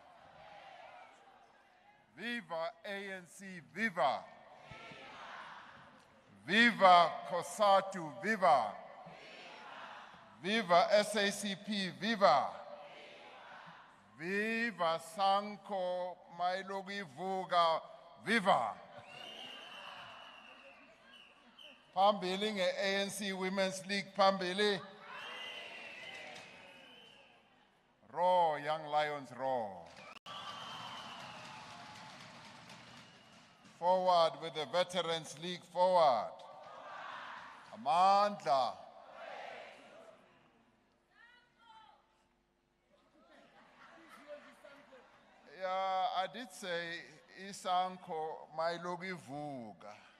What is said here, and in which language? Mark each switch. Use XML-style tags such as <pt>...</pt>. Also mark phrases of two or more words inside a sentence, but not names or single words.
<en>Viva ANC, viva. Viva COSATU, viva. Viva SACP, viva. Viva Sanko Mailogi Vuga, viva.</en> <zu>Phambili nge-ANC Women's League phambili.</zu> <en>Roar, Young Lions, roar. Forward with the Veterans League, forward. Amandla. Yeah, I did say Isanko Mailogi Vuga.</en>